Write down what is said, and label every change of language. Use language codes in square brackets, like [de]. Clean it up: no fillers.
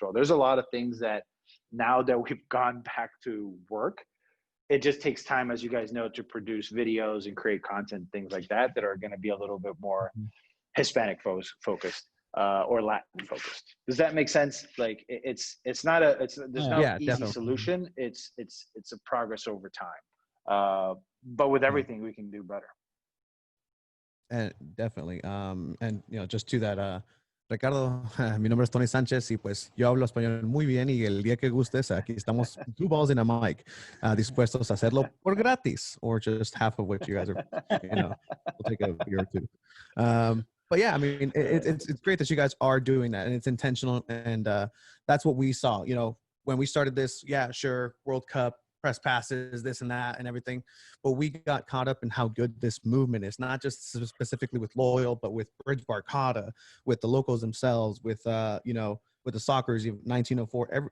[en] Well, there's a lot of things that now that we've gone back to work, it just takes time, as you guys know, to produce videos and create content, things like that are going to be a little bit more Hispanic focused or Latin focused. Does that make sense? Like there's no easy solution. It's a progress over time. But with everything we can do better. And definitely. And you know, just to that, Ricardo, [es] mi nombre es Tony Sánchez y pues yo hablo español muy bien y el día que gustes, aquí estamos, [en] two balls in a mic, [es] dispuestos a hacerlo por gratis [en] or just half of what you guys are, you know, we'll take a year or two. But yeah, I mean, it's great that you guys are doing that and it's intentional. And that's what we saw, you know, when we started this, yeah, sure, World Cup, press passes, this and that and everything. But we got caught up in how good this movement is, not just specifically with Loyal, but with Bridge Barcata, with the locals themselves, with, you know, with the Soccers, 1904.